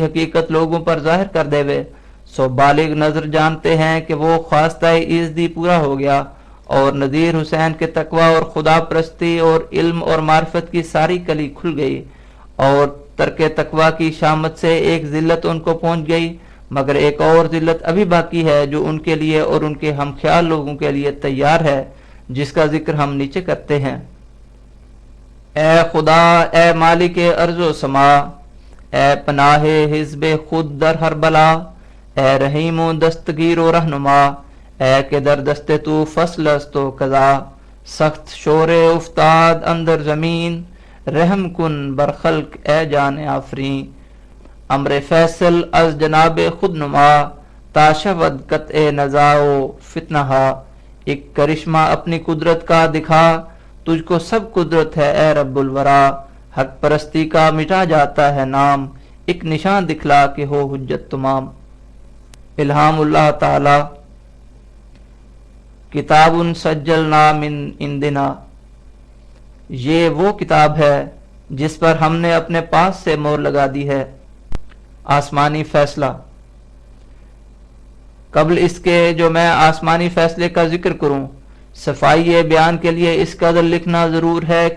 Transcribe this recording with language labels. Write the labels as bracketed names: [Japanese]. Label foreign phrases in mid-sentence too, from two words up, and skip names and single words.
[Urdu] حقیقت لوگوں پر ظاہر کر دے، سو بالغ نظر جانتے ہیں کہ وہ خواستہ ایزدی پورا ہو گیا اور نذیر حسین کے تقوی اور خدا پرستی اور علم اور معرفت کی ساری کلی کھل گئی اور ترک تقوی کی شامت سے ایک ذلت ان کو پہنچ گئی، مگر ایک اور ذلت ابھی باقی ہے جو ان کے لیے اور ان کے ہم خیال لوگوں کے لیے تیار ہے، جس کا ذکر ہم نیچے کرتے ہیں۔ [Persian] اے خدا، اے مالک ارض و سما، اے پناہ حزب خود در ہر بلا، اے رحیم و دستگیر و رہنما، اے کہ در دست تو فصل است و قضا، سخت شور افتاد اندر زمین، رحم کن بر خلق اے جان آفرین، امر فیصل از جناب خود نما، تا شود قطع نزاع و فتنہ، [Urdu] ایک کرشمہ اپنی قدرت کا دکھا، تجھ کو سب قدرت ہے اے رب الورا، حق پرستی کا مٹا جاتا ہے نام، ایک نشان دکھلا کہ ہو حجت تمام۔ الہام اللہ تعالی۔ [Arabic] کتاب سجلنا من عندنا، [Urdu] یہ وہ کتاب ہے جس پر ہم نے اپنے پاس سے مہر لگا دی ہے۔ آسمانی فیصلہ۔ قبل اس کے جو میں آسمانی فیصلے کا ذکر کروں، صفائی بیان کے لیے اس قدر لکھنا ضرور ہے کہ